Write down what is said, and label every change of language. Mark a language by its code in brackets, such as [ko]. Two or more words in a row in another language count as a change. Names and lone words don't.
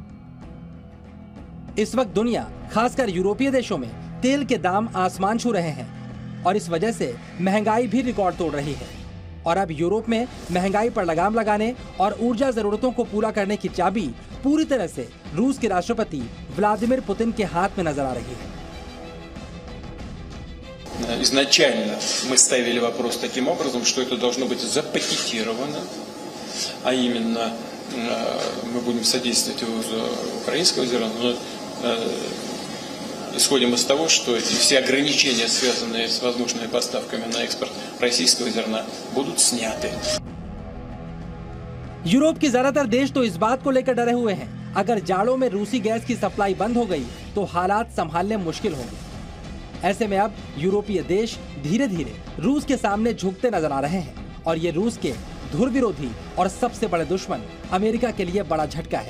[hi] इस वक्त दुनिया, खासकर यूरोपीय देशों में तेल के दाम आसमान छू रहे हैं और इस वजह से महंगाई भी रिकॉर्ड तोड़ रही है। और अब यूरोप में महंगाई पर लगाम लगाने और ऊर्जा जरूरतों को पूरा करने की चाबी पूरी तरह से रूस के राष्ट्रपति व्लादिमीर पुतिन के हाथ में नजर आ रही है। [ru] Изначально мы ставили вопрос таким образом, что это должно быть запакетировано, а именно мы будем содействовать вывозу украинского зерна, но исходим из того, что все ограничения, связанные с возможными поставками на экспорт российского зерна, будут сняты. [hi] यूरोप के ज्यादातर देश तो इस बात को लेकर डरे हुए हैं अगर जाड़ों में रूसी गैस की सप्लाई बंद हो गई तो हालात संभालने मुश्किल होंगे। ऐसे में अब यूरोपीय देश धीरे धीरे रूस के सामने झुकते नजर आ रहे हैं और ये रूस के धुर विरोधी और सबसे बड़े दुश्मन अमेरिका के लिए बड़ा झटका है।